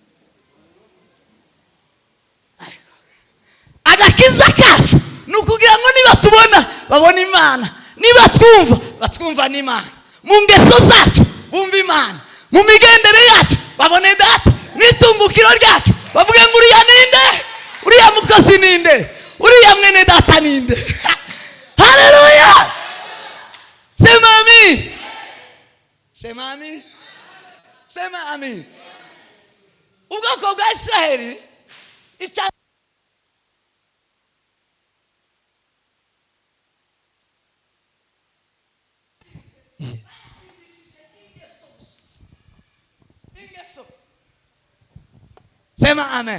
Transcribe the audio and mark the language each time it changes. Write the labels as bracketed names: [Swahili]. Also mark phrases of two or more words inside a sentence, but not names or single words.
[Kinyarwanda] Agakiza kacu nukugira ngo niba tubona babona Imana, niba twumva batwumva n'Imana, mu ngeso zacu bumva Imana, mu migendere yacu babone Data, n'itungukiro ryacu bavuge ngo uriya ninde, uriya mukozi ninde, uriya mwene Data ninde. Haleluya. [Swahili] Sema amin. Sema amin. Sema amin. [Kinyarwanda] Ubwoko bwa Israeli [Swahili] Sema amen.